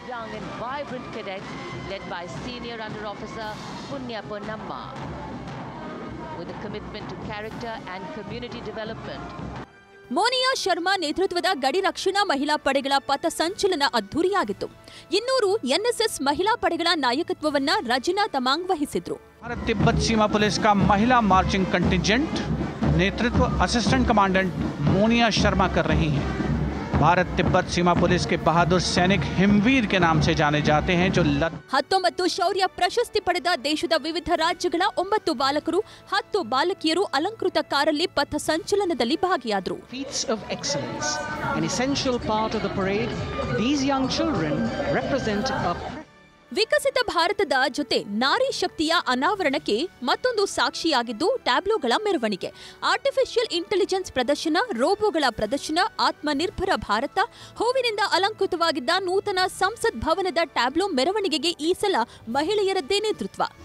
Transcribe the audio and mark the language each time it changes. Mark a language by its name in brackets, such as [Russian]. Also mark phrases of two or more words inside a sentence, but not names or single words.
[Kannada] ಮೋನಿಯಾ ಶರ್ಮಾ ನೇತೃತ್ವದ ಗಡಿ ರಕ್ಷಣಾ ಮಹಿಳಾ ಪಡೆಗಳ ಪಥ ಸಂಚಲನ ಅದ್ದೂರಿಯಾಗಿತ್ತು. 200 ಎನ್ಎಸ್ಎಸ್ ಮಹಿಳಾ ಪಡೆಗಳ ನಾಯಕತ್ವವನ್ನ ರಜಿನಾ ತಮಾಂಗ್ ವಹಿಸಿದ್ರು. [Hindi] भारत तिब्बत सीमा पुलिस का महिला [English] marching contingent [Hindi] नेतृत्व [English] assistant commandant [Hindi] मोनिया शर्मा कर रही हैं। भारत तिब्बत सीमा पुलिस के बहादुर सैनिक हिमवीर के नाम से जाने जाते हैं जो [Kannada] 19 ಶೌರ್ಯ ಪ್ರಶಸ್ತಿ ಪಡೆದ ದೇಶದ ವಿವಿಧ ರಾಜ್ಯಗಳ 9 ಬಾಲಕರು 10 ಬಾಲಕಿಯರು ಅಲಂಕೃತ ಕಾರಲ್ಲಿ ಪಥ ಸಂಚಲನದಲ್ಲಿ ಭಾಗಿಯಾದರು. [English] Feats of excellence, an essential part of the parade, these young children represent a [Kannada] ವಿಕಸಿತ ಭಾರತದ ಜೊತೆ ನಾರಿ ಶಕ್ತಿಯ ಅನಾವರಣಕ್ಕೆ ಮತ್ತೊಂದು ಸಾಕ್ಷಿಯಾಗಿದ್ದು ಟ್ಯಾಬ್ಲೋಗಳ ಮೆರವಣಿಗೆ. [English] artificial intelligence [Kannada] ಪ್ರದರ್ಶನ, ರೋಬೋಗಳ ಪ್ರದರ್ಶನ, ಆತ್ಮನಿರ್ಭರ ಭಾರತ, ಹೂವಿನಿಂದ ಅಲಂಕೃತವಾಗಿದ್ದ ನೂತನ ಸಂಸತ್ ಭವನದ ಟ್ಯಾಬ್ಲೋ ಮೆರವಣಿಗೆಗೆ ಈ ಸಲ ಮಹಿಳೆಯರದ್ದೇ ನೇತೃತ್ವ.